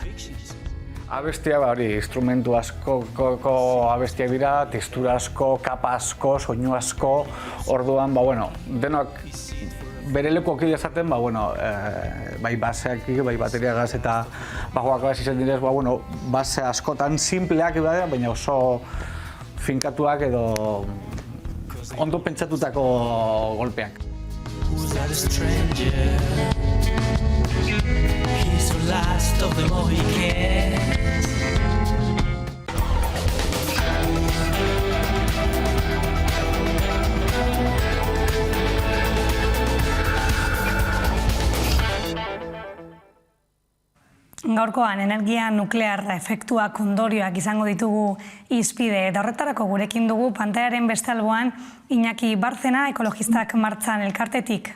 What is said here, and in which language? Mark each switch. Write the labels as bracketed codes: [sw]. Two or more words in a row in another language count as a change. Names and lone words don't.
[eu] Abestia hori, instrumentu askoko abestiak dira, tekstura asko, kapa asko, soinu asko, orduan, denok bere lekuak izaten, bai baseak, bai bateriagaz eta bajoak izan direz, base askotan simpleak, baina oso finkatuak edo ondo pentsatutako golpeak. [en] He's the last of the Mohicans. [eu] Gaurkoan energia nuklearra efektuak ondorioak izango ditugu hizpide eta horretarako gurekin dugu pantaiaren beste alboan Iñaki Barzena, ekologistak martxan elkartetik.